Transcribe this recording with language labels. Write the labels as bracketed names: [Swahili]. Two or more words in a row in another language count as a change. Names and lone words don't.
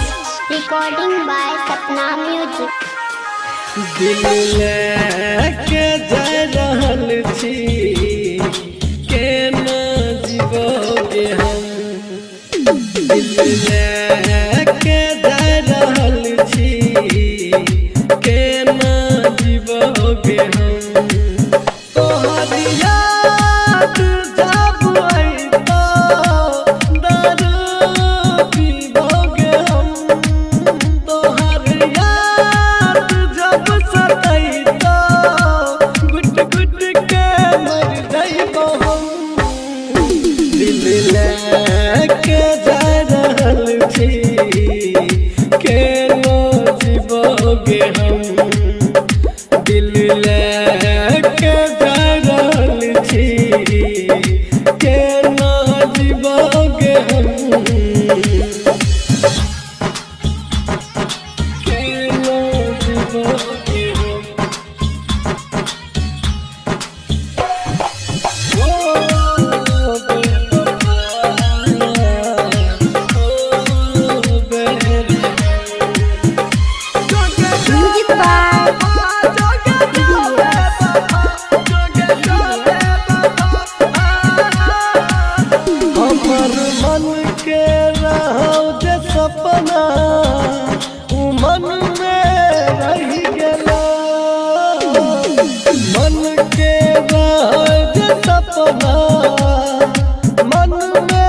[English] Recording by Sapna Music. [Maithili] दिल लेके जा रहल छी केना जीवोगे हम दिल लेके जा रहल छी केना जीवोगे हम तोहर याद जब अइतो दारू पीबोगे हम तोहर याद जब सतैतो गुट गुट के मर जाइबो हम दिल लेके जा रहल छी केना जीवोगे हम दिल लेके जा रहल छी केना जीवोगे हम केना जीवोगे हम [English] oh baby Music by [Maithili] हमर मन के रहो जे सपना उ मन में रह गेला मन के रहो जे सपना मन में